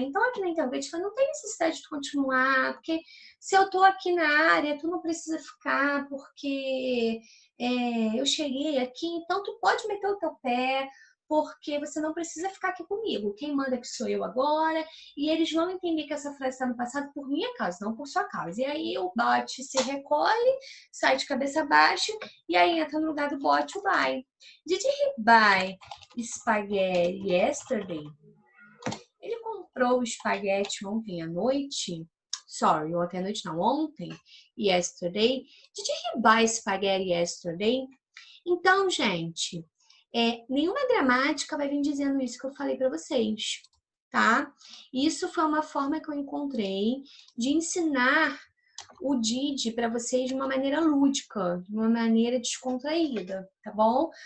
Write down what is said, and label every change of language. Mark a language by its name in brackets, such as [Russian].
[Portuguese] Então, aqui na interrogativa não tem necessidade de continuar, porque se eu tô aqui na área, tu não precisa ficar, porque eu cheguei aqui, então tu pode meter o teu pé, porque você não precisa ficar aqui comigo. Quem manda que sou eu agora, e eles vão entender que essa frase está no passado por minha causa, não por sua causa. E aí o bot se recolhe, sai de cabeça baixa, e aí entra no lugar do bot o buy. [English] Did he buy spaghetti yesterday? [Portuguese] Ele comprou comprou o espaguete ontem à noite? Sorry, ontem à noite não, ontem. [English] Yesterday. Did you buy spaghetti yesterday? [Portuguese] Então, gente, nenhuma gramática vai vir dizendo isso que eu falei para vocês, tá? Isso foi uma forma que eu encontrei de ensinar o Didi para vocês de uma maneira lúdica, de uma maneira descontraída, tá bom?